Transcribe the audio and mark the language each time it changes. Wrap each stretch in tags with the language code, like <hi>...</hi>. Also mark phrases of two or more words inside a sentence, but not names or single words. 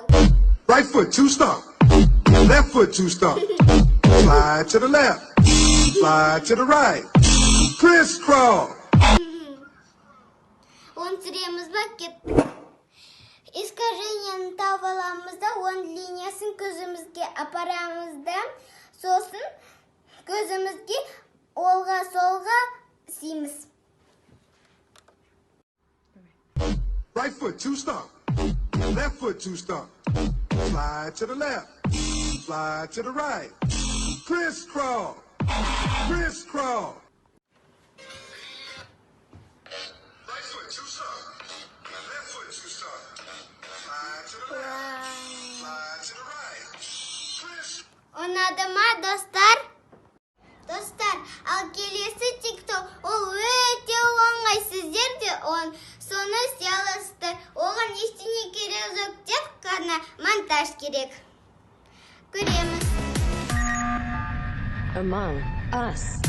<en>Right foot, two stomp. Left foot, two stomp. Slide to the left. Slide to the right. Crisscross.</en> <kk>Он түсіреміз ба? Кеттік. Искажениені тауып аламыз да, оның линиясын көзімізге апарамыз да, сосын көзімізге олға-солға істейміз.</kk> <en>Right foot, two stomp. Left foot, two stomp. Slide to the left. Slide to the right. Crisscross. Crisscross. Right foot, two stomp. Left foot, two stomp. Slide to the left. Slide to the right. Crisscross.</en> <kk>Ұнады ма, достар? Достар, ал келесі тикток ол өте оңай, сіздер де соны істей аласыздар. Оған ештеңе керек жоқ, тек қана монтаж керек. Көреміз. Among Us.</kk>